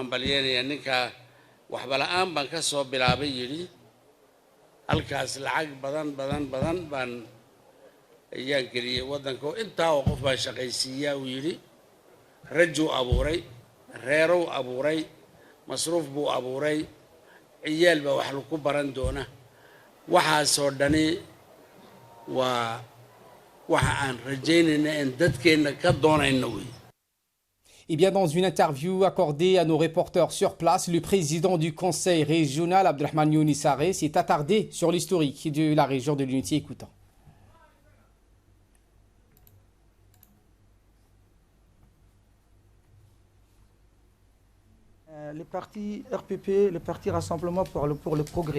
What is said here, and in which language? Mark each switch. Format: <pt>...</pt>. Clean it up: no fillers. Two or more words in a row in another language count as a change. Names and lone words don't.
<so>hambalyeynaya ninka waxba la'aan baan ka soo bilaabay yiri halkaas lacag badan baan ayaan geliyay wadanka intaa oo qof baa shaqaysiiyaa uu yiri rajuu abuuray reerow abuuray masruuf buu abuuray ciyaal baa wax lagu baran doona waxaasoo dhani waa waxa aan rajaynayna in dadkeena ka doonayna wey.</so> <fr>Eh bien, dans une interview accordée à nos reporters sur place, le président du conseil régional, Abdelrahman Younissaré, s'est attardé sur l'historique de la région de l'Unité. Écoutons. Le parti RPP, le parti Rassemblement pour le Progrès.</fr>